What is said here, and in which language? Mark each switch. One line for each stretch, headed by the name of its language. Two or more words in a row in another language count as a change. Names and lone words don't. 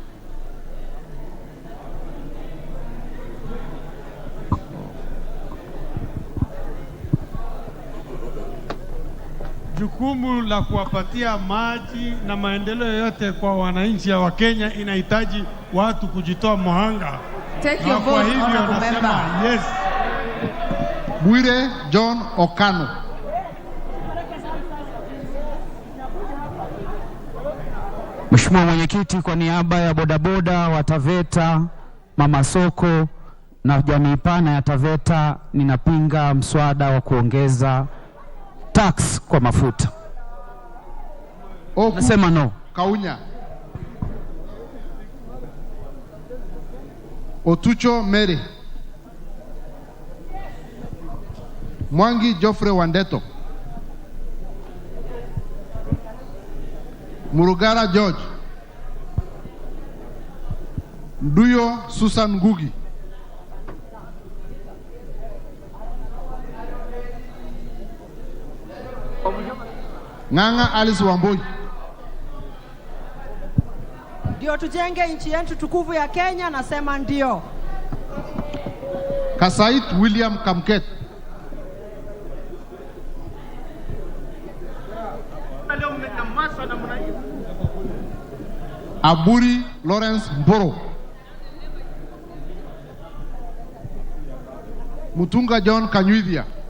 Swahili: Jukumu la kuwapatia maji na maendeleo yote kwa wananchi wa Kenya inahitaji watu kujitoa mhanga.
English: Take your
Swahili: Kwa
English: vote,
Swahili: hivyo
English: honorable
Swahili: nasema
English: member. yes.
Swahili: Bwire John Okano. Mheshimiwa Mwenyekiti, kwa niaba ya bodaboda wa Taveta, mama soko na jamii pana ya Taveta, ninapinga mswada wa kuongeza tax kwa mafuta. Nasema no. Kaunya. Otucho Mary. Mwangi Geoffrey Wandeto. Murugara George. Nduyo Susan Ngugi. Ng'ang'a Alice Wamboi. Ndio tujenge nchi yetu tukufu ya Kenya, nasema ndio. Kasait William Kamket. Aburi Lawrence Mboro. Mutunga John Kanyuithia.